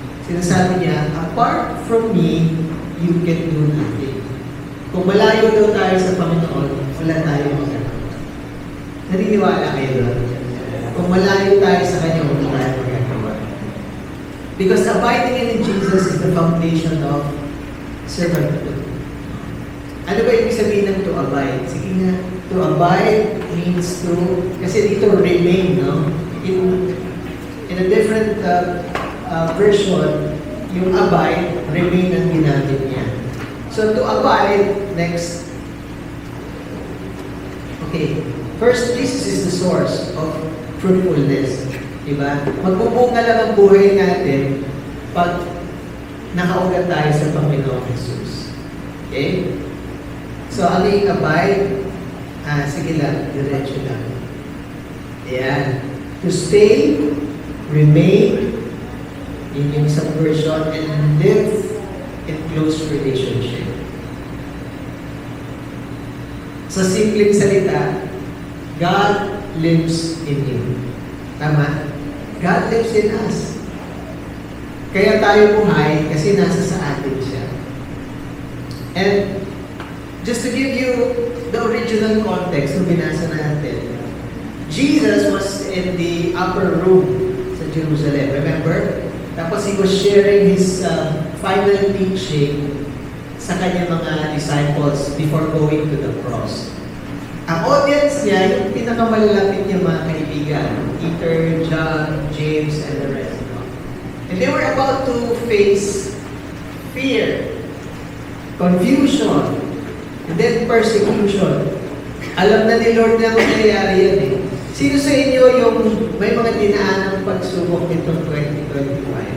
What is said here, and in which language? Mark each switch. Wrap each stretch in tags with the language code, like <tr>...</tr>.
<tl>Sinasabi niya,</tl> <en>apart from me, you can do nothing.</en> <tl>Kung malayo daw tayo sa Panginoon, wala tayong magagawa. Naniniwala kayo doon? Kung malayo tayo sa Kanya, wala tayong magagawa.</tl> <en>Because abiding in Jesus is the foundation of servanthood.</en> <tl>Ano ba ibig sabihin ng to abide? Sige nga,</tl> <en>to abide means to,</en> <tl>kasi dito remain, no? In a different version, yung abide, remain ang ginamit niya.</tl> <en>So to abide, next. Okay, first, Jesus is the source of fruitfulness.</en> <tl>Diba? Magbubunga lang ang buhay natin pag nakaugat tayo sa Panginoong Jesus. Okay? So, ano yung abide? Sige lang, diretso lang. Ayan.</tl> <en>To stay, remain, in yung isang version, and live in close relationship.</en> <tl>Sa simpleng salita,</tl> <en>God lives in you.</en> <tl>Tama?</tl> <en>God lives in us.</en> <tl>Kaya tayo buhay kasi nasa sa atin siya.</tl> <en>And just to give you the original context</en> <tl>nung binasa natin,</tl> <en>Jesus was in the upper room sa Jerusalem. Remember? Tapos he was sharing his final teaching</en> <tl>sa kanyang mga</tl> <en>disciples before going to the cross.</en> <tl>Ang audience niya, yung pinakamalalapit niya mga kaibigan, Peter, John, James, and the rest.</tl> <en>And they were about to face fear, confusion, and then persecution.</en> <tl>Alam na ni Lord na mangyayari yan eh. Sino sa inyo yung may mga dinaan ng pagsubok nitong 2025?</tl>